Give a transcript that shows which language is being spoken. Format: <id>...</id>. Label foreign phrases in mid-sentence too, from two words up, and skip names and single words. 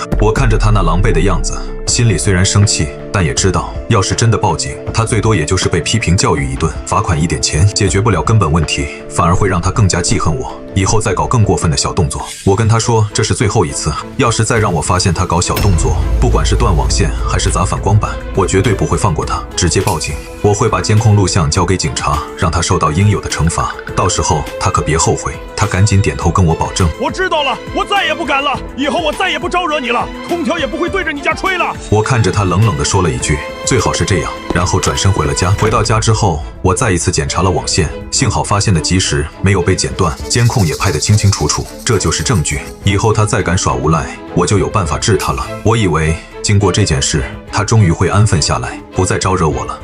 <zh>我看着他那狼狽的樣子，心裡雖然生氣，但也知道，要是真的報警，他最多也就是被批評教育一頓，罰款一點錢，解決不了根本問題，反而會讓他更加記恨我，以後再搞更過分的小動作。我跟他說，這是最後一次，要是再讓我發現他搞小動作，不管是斷網線還是砸反光板，我絕對不會放過他，直接報警。我會把監控錄像交給警察，讓他受到應有的懲罰，到時候他可別後悔。他趕緊點頭跟我保證，我知道了，我再也不敢了，以後我再也不招惹你了，空調也不會對着你家吹了。我看着他冷冷地說了一句，最好是這樣，然後轉身回了家。回到家之後，我再一次檢查了網線，幸好發現的及時，沒有被剪斷，監控也拍得清清楚楚，這就是證據。以後他再敢耍無賴，我就有辦法治他了。我以為經過這件事，他終於會安分下來，不再招惹我了。</zh>